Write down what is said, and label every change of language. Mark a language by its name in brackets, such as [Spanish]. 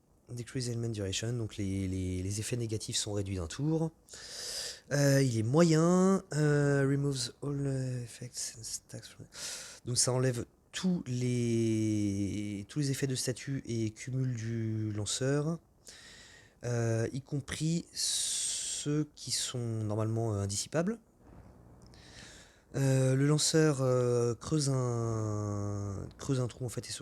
[English] Decrease element duration, [French] donc les effets négatifs sont réduits d'un tour. Il est moyen. [English] Removes all effects and stacks. [French] Donc ça enlève tous les effets de statut et cumul du lanceur, y compris ceux qui sont normalement indissipables. Le lanceur creuse un trou en fait.